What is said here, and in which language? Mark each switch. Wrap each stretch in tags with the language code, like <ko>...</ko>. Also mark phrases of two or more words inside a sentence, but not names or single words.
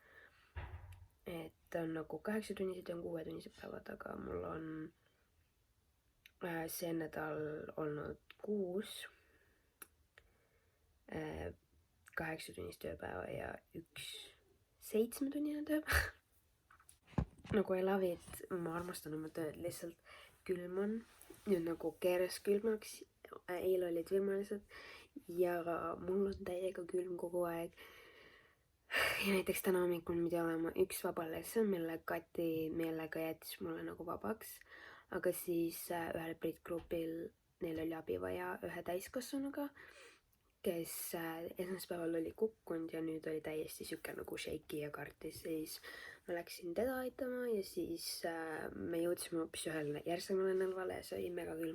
<et>Et on nagu 8-tunnised ja 6-tunnised päevad, aga mul on see nädal olnud 6 8-tunnist tööpäeva ja 1 7-tunnine tööpäeva.</et> <en>Nagu I love it,</en> <et>ma armastan oma tööd, lihtsalt külm on, nüüd nagu keeras külmaks, eile olid vihmalised ja mul on täiega külm kogu aeg. Ja näiteks täna hommikul pidi olema 1 vaba lesson, mille Kati meelega jättis mulle nagu vabaks, aga siis ühel Brit-grupil neil oli abi vaja ühe täiskasvanuga, kes esmaspäeval oli kukkunud ja nüüd oli täiesti siuke nagu shaky ja kartis, siis ma läksin teda aitama ja siis me jõudsime hoopis ühele järgsemale nädalale ja see oli mega külm.</et>